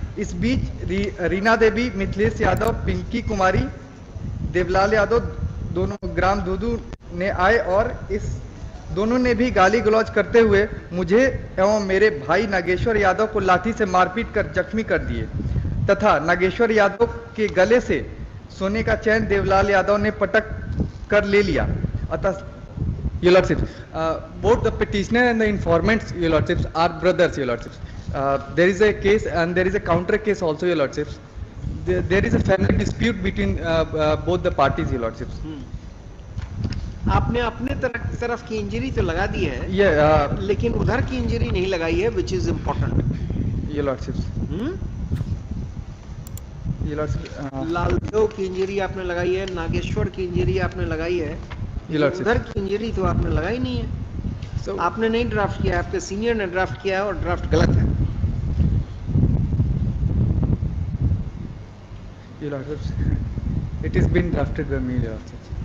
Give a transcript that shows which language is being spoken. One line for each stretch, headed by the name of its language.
Hindi: इस बीच रीना देवी, मिथिलेश यादव, पिंकी कुमारी, देवलाल यादव दोनों ग्राम दूदू ने आए और इस दोनों ने भी गाली गलौज करते हुए मुझे एवं मेरे भाई नागेश्वर यादव को लाठी से मारपीट कर जख्मी कर दिए तथा नागेश्वर यादव के गले से सोने का चैन देवलाल यादव ने पटक कर ले लिया।
English: अतः Your Lordship, both the petitioner and the informants, Your Lordship, are brothers, Your Lordship. There is a case and there is a counter case also, Your Lordship. There is a family dispute between both the parties, Your Lordship.
Hindi: आपने अपने तरफ की injury तो लगा दी है, लेकिन उधर की इंजरी नहीं लगाई है,
English: which is important. Your Lordship. Your Lordship.
Hindi: Laldev की इंजरी आपने लगाई है, नागेश्वर की इंजरी आपने लगाई है, उधर की इंजरी तो आपने लगाई नहीं है। So, आपने नहीं ड्राफ्ट किया, आपके सीनियर ने ड्राफ्ट किया है और ड्राफ्ट गलत है।
English: Your Lordship, it is been drafted by me, Your Lordship.